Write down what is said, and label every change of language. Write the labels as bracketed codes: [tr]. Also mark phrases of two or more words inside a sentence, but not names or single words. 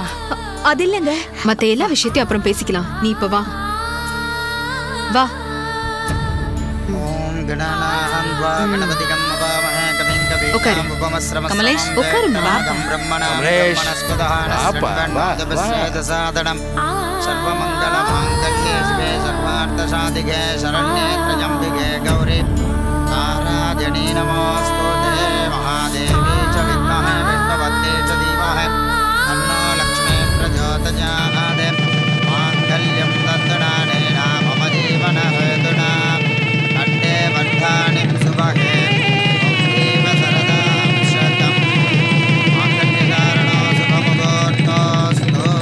[ta] அது இல்லைங்க, மத்த எல்லா விஷயத்தையும் அப்புறம் பேசிக்கலாம். நீ இப்ப வா. வா. உட்காரு. கமலேஷ், உட்காருமா. கமலேஷ், வாப்பா, வா, வா. [sa] सर्वमंगलमांगल्ये शिवे सर्वार्थसाधिके शरण्ये त्र्यंबिके गौरी नारायणी नमोस्तुते महादेवी च विद्महे विष्णुपत्नी च धीमहि तन्नो लक्ष्मी प्रचोदयात् मांगल्यं तद्ददानेन मम जीवनहेतुना कंठे बद्धानि सुभगे ओम सरदां शतं मांगल्यकारणो शुभमुहूर्तोऽस्तु